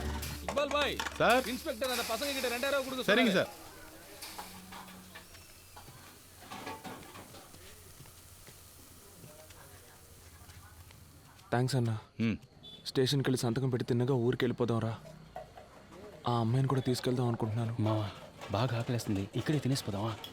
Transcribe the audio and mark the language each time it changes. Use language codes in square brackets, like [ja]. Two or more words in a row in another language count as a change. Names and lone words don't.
[ta] இக்பால் பாய் சார். இன்ஸ்பெக்டர் அந்த பசங்க கிட்ட 2000 கொடுங்க. சரிங்க சார். [te] థ్యాంక్స్ అన్నా. స్టేషన్కి వెళ్ళి సంతకం పెట్టి తిన్నగా ఊరికి వెళ్ళిపోదాం రా. ఆ అమ్మాయిని కూడా తీసుకెళ్దాం అనుకుంటున్నాను. మావా బాగా ఆకలేస్తుంది, ఇక్కడే తినేసిపోదామా?